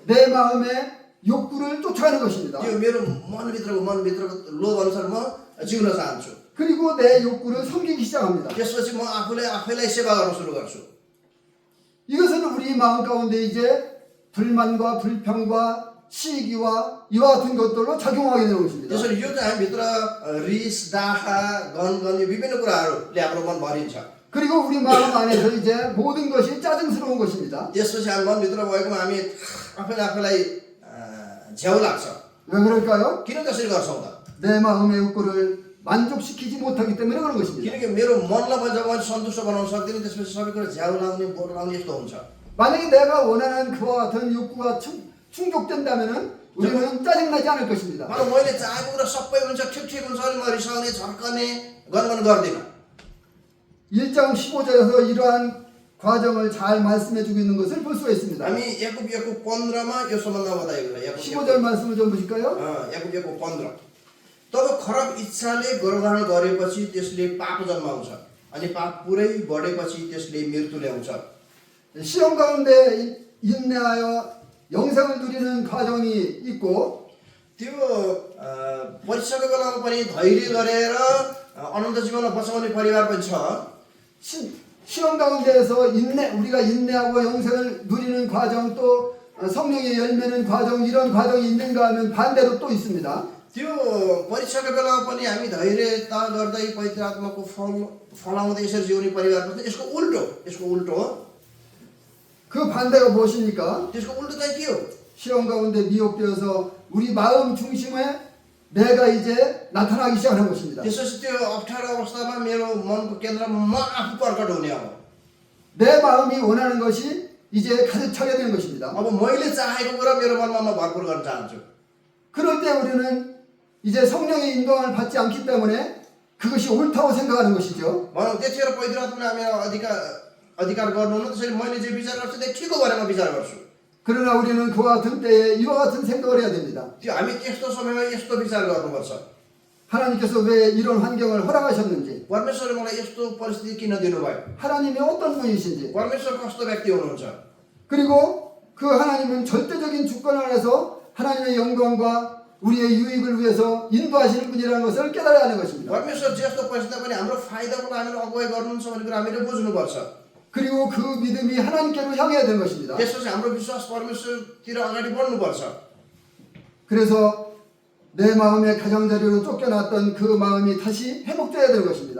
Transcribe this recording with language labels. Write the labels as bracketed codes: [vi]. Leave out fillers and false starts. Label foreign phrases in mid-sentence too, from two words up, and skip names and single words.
[ko] 내 마음의 욕구를 쫓아가는 것입니다. [ne] त्यो मेरो मनभित्रको लोभ अनुसार म जिउन चाहन्छु। [ko] 그리고 내 욕구를 섬기기 시작합니다. [ne] त्यसपछि म आफैलाई सेवा गर्न सुरु गर्छु। [ko] 이것은 우리 마음 가운데 이제 불만과 불평과 시기와 이와 같은 것들로 작용하게 되는 것입니다. [ne] त्यसरी यो चाहिँ हामीभित्र रिस दाखा गनगन यो विभिन्न कुराहरूले हाम्रो मन भरिन्छ। [ko] 그리고 우리 마음 안에서 이제 모든 것이 짜증스러운 것입니다. [ne] त्यसपछि हामी मनभित्र भएकोमा हामी आफैलाई झ्याउ लाग्छ। [ko] 왜 그럴까요? [ne] किन त्यसरी गर्छौँ त? [ko] 내 마음의 욕구를 만족시키지 못하기 때문에 그런 것입니다. [ne] किनकि मेरो मनलाई जब मैले सन्तुष्ट बनाउन सक्दिनँ त्यसपछि सबै कुरा झ्याउ लाउने बोर लाउने यस्तो हुन्छ। [ko] 만약에 내가 원하는 그와 같은 욕구가 충족된다면은 우리는 짜증나지 않을 것입니다. [ne] मलाई मैले चाहेको कुरा सबै हुन्छ, ठिक हुन्छ भने म रिसाउने झर्कने गनगन गर्दिनँ। [ko] 1장 15절에서 이러한 과정을 잘 말씀해 주고 있는 것을 볼 수가 있습니다. [ne] हामी याकूब 15मा यो सम्बन्धमा बताएको छ। [ko] 15절 말씀을 좀 보실까요? [ne] याकूब 15 तब खराब इच्छाले गर्भधारण गरेपछि त्यसले पाप जन्माउँछ अनि पाप पुरै बढेपछि त्यसले मृत्यु ल्याउँछ। [ko] 시험 가운데 인내하여 영생을 누리는 과정이 있고 [ne] त्यो परीक्षाको बेलामा पनि धैर्य गरेर अनन्त जीवनमा बचाउने परिवार पनि छ। [ko] 시험 가운데에서 우리가 인내하고 영생을 누리는 과정 또 성령의 열매는 과정 이런 과정이 있는가 하면 반대로 또 있습니다. [ne] त्यो परीक्षाको बेलामा पनि हामी धैर्यता गर्दै पवित्र आत्माको फलाउँदै यसरी जिउने परिवार पनि यसको उल्टो [ko] 그 반대가 무엇입니까? [ne] त्यसको उल्टो चाहिँ के हो? [ko] 시험 가운데 미혹되어서 우리 마음 중심에 내가 이제 나타나기 시작하는 것입니다. [ne] त्यसपछि त्यो अप्ठ्यारो अवस्थामा मेरो मनको केन्द्रमा म आफू प्रकट हुने हो। [ko] 내 마음이 원하는 것이 이제 가득 차게 되는 것입니다. [ne] अब मैले चाहेको कुरा मेरो मनमा म भरपुर गर्न चाहन्छु। [ko] 그럴 때 우리는 이제 성령의 인도함을 받지 않기 때문에 그것이 옳다고 생각하는 것이죠. [ne] भनौँ त्यतिखेर पवित्र आत्माले हामी अधिकार गर्नुहुन्न, त्यसैले मैले जे विचार गर्छु त्यो ठिकको बारेमा विचार गर्छु। [ko] 그러나 우리는 그와 같은 때에 이와 같은 생각을 해야 됩니다. [ne] त्यो हामी त्यस्तो समयमा यस्तो विचार गर्नुपर्छ। [ko] 하나님께서 왜 이런 환경을 허락하셨는지, [ne] परमेश्वरले मलाई यस्तो परिस्थिति किन दिनुभयो? [ko] 하나님이 어떤 분이신지, [ne] परमेश्वर कस्तो व्यक्ति हुनुहुन्छ? [ko] 그리고 그 하나님은 절대적인 주권 안에서 하나님의 영광과 우리의 유익을 위해서 인도하시는 분이라는 것을 깨달아야 하는 것입니다. [ne] परमेश्वर जस्तो परिस्थिति पनि हाम्रो फाइदाको लागि अगुवाई गर्नुहुन्छ भन्ने कुरा हामीले बुझ्नुपर्छ। [ko] 그리고 그 믿음이 하나님께로 향해야 되는 것입니다. [ne] त्यसपछि हाम्रो विश्वास परमेश्वरतिर अगाडि बढ्नुपर्छ। [ko] 그래서 내 마음의 가장자리로 쫓겨났던 그 마음이 다시 회복되어야 되는 것입니다.